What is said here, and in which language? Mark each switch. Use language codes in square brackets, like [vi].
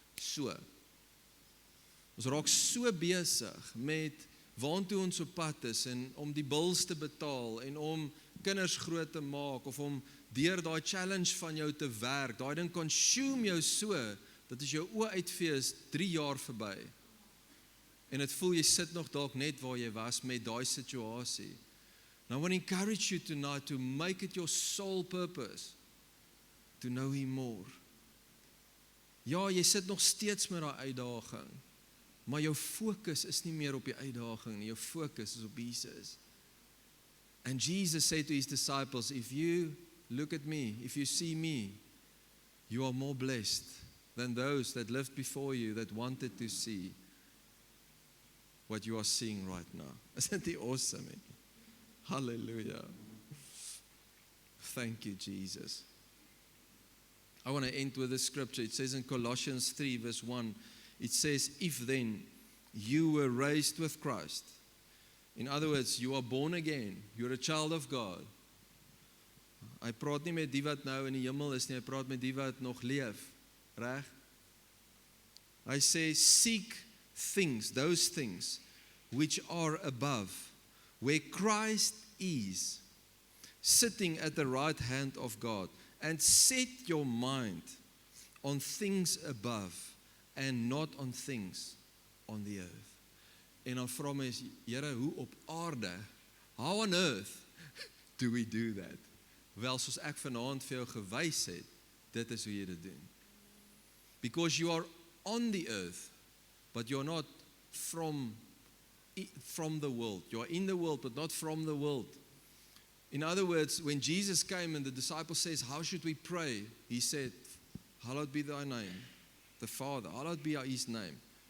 [af] So. Ons raak so besig met waartoe ons op pad is en om die bills te betaal en om kinders groot te maak of om deur daai challenge van jou te werk. Daai ding consume jou so dat as jou oë uitvee is 3 jaar verby. En dit voel jy sit nog dalk net waar jy was met daai situasie. [en] And I want to encourage you tonight to make it your sole purpose to know Him more. [af] Ja, jy sit nog steeds met daai uitdaging, maar jou fokus is nie meer op die uitdaging nie, jou fokus is op Jesus. [en] And Jesus said to His disciples, if you look at me, if you see me, you are more blessed than those that lived before you that wanted to see what you are seeing right now. Isn't He awesome? Hallelujah. Thank you, Jesus. I want to end with this scripture. It says in Colossians 3 verse 1, it says, if then you were raised with Christ. In other words, you are born again. You're a child of God. [af] Hy praat nie met die wat nou in die hemel is nie, hy praat met die wat nog leef. Reg? Hy sê, [en] seek things, those things which are above, where Christ is, sitting at the right hand of God, and set your mind on things above and not on things on the earth. [af] En dan vra my, Here, hoe op aarde? [en] How on earth do we do that? [af] Wel, soos ek vanaand vir jou gewys het, dit is hoe jy dit doen. [en] Because you are on the earth, but you're not from the world. You are in the world, but not from the world. In other words, when Jesus came and the disciple says, how should we pray? He said, hallowed be thy name, the Father, hallowed be His name.